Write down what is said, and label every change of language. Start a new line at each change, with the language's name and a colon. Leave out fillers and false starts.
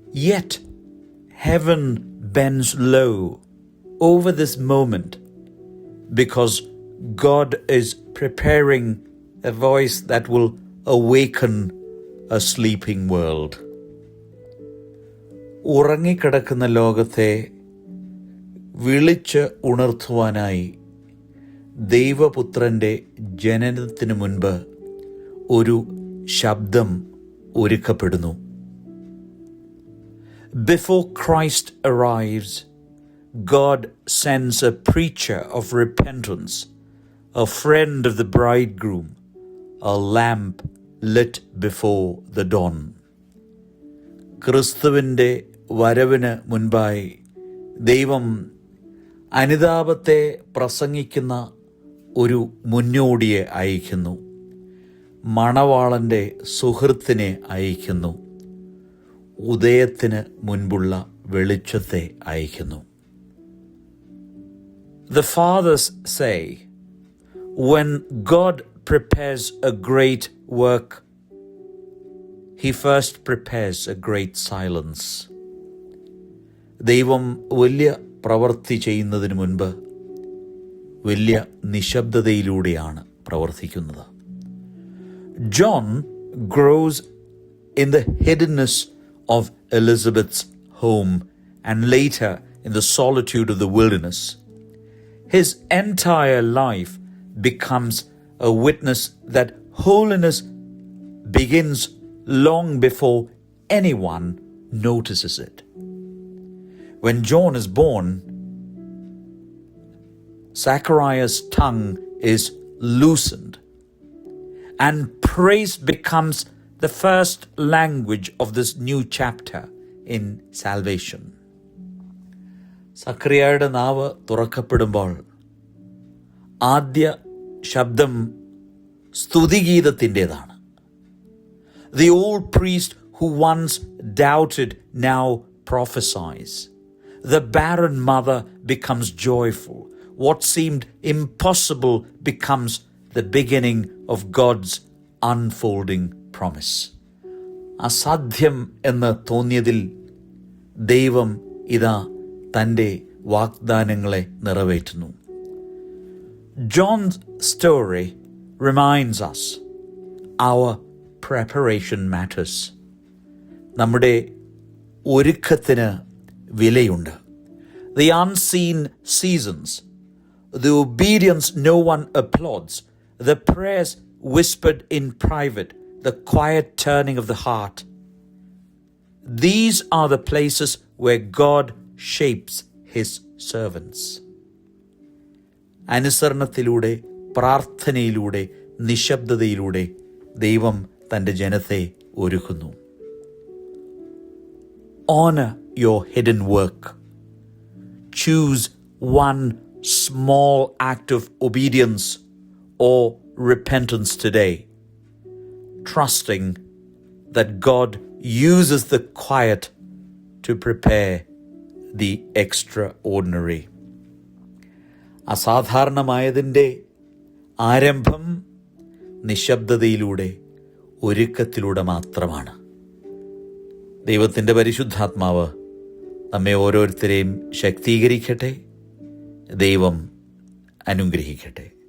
English: Yet heaven bends low over this moment because God is preparing a voice that will awaken a sleeping world.
Malayalam: ഉറങ്ങിക്കിടക്കുന്ന ലോകത്തെ വിളിച്ച് ഉണർത്തുവാനായി ദൈവപുത്രൻ്റെ ജനനത്തിനു മുൻപ് ഒരു ശബ്ദം ഒരുക്കപ്പെടുന്നു.
English: Before Christ arrives, God sends a preacher of repentance, a friend of the bridegroom, a lamp lit before the dawn.
Malayalam: ക്രിസ്തുവിൻ്റെ വരവിന് മുൻപായി ദൈവം അനുതാപത്തെ പ്രസംഗിക്കുന്ന ഒരു മുന്നോടിയെ അയക്കുന്നു. മണവാളൻ്റെ സുഹൃത്തിനെ അയക്കുന്നു. ഉദയത്തിന് മുൻപുള്ള വെളിച്ചത്തെ അയക്കുന്നു.
English: The fathers say, when God prepares a great work, he first prepares a great silence.
Malayalam: ദൈവം വലിയ പ്രവൃത്തി ചെയ്യുന്നതിന് മുൻപ് വലിയ നിശബ്ദതയിലൂടെയാണ് പ്രവർത്തിക്കുന്നത്.
English: John grows in the hiddenness of Elizabeth's home and later in the solitude of the wilderness. His entire life becomes a witness that holiness begins long before anyone notices it. When John is born, Zachariah's tongue is loosened, and praise becomes the first language of this new chapter in salvation.
Malayalam: സക്കറിയായുടെ നാവ് തുറക്കപ്പെടുമ്പോൾ ആദ്യ ശബ്ദം സ്തുതിഗീതത്തിൻ്റെതാണ്.
English: The old priest who once doubted now prophesies. The barren mother becomes joyful. What seemed impossible becomes the beginning of God's unfolding promise.
Malayalam: അസാധ്യം എന്ന് തോന്നിയതിൽ ദൈവം ഇതാ തൻ്റെ വാഗ്ദാനങ്ങളെ നിറവേറ്റുന്നു.
English: John's story reminds us our preparation matters.
Malayalam: നമ്മുടെ ഒരുക്കത്തിന് വിലയുണ്ട്.
English: The unseen seasons, the obedience no one applauds, the prayers whispered in private, the quiet turning of the heart. These are the places where God shapes his servants.
Malayalam: അനുസരണത്തിലൂടെ, പ്രാർത്ഥനയിലൂടെ, നിശബ്ദതയിലൂടെ ദൈവം തൻ്റെ ജനത്തെ ഒരുക്കുന്നു.
English: Honor your hidden work. Choose one small act of obedience or repentance today, trusting that God uses the quiet to prepare the extraordinary.
Malayalam: അസാധാരണമായതിൻ്റെ ആരംഭം നിശബ്ദതയിലൂടെ, ഒരുക്കത്തിലൂടെ മാത്രമാണ്. ദൈവത്തിൻ്റെ പരിശുദ്ധാത്മാവ് നമ്മെ ഓരോരുത്തരെയും ശക്തീകരിക്കട്ടെ. ദൈവം അനുഗ്രഹിക്കട്ടെ.